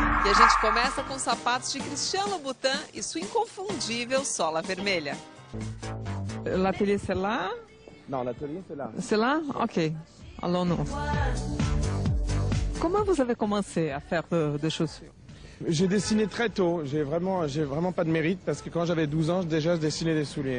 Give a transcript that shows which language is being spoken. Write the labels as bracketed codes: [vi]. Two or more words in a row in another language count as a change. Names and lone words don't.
[pt] a gente começa com os sapatos de Christian Louboutin e sua inconfundível sola vermelha. [fr] L'atelier c'est là? Non, l'atelier c'est là. C'est là? Ok. Allons-nous. Comment vous avez commencé à faire des chaussures? J'ai dessiné très tôt. J'ai vraiment pas de mérite parce que quand j'avais 12 ans, déjà je dessinais des souliers.